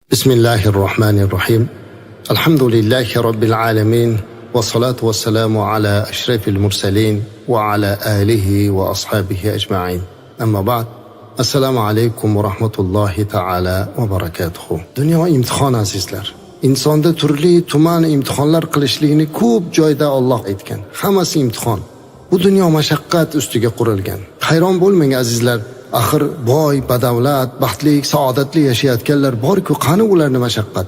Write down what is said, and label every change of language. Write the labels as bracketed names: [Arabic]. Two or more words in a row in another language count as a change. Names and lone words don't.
[Arabic] بسم الله الرحمن الرحيم. الحمد لله رب العالمين. والصلاة والسلام على أشرف المرسلين وعلى آله وأصحابه أجمعين. أما بعد. السلام عليكم ورحمة الله تعالى وبركاته. [Uzbek] Dünya imtihon azizlar. İnsonda turli tuman imtihonlar qilishligini ko'p joyda Alloh aytgan. Hammasi imtihon. Bu dunyo mashaqqat ustiga qurilgan. Hayron bo'lmang azizlar. Axir boy, badavlat, baxtli, saodatli yashayotganlar bor-ku, qani ularning mashaqqat?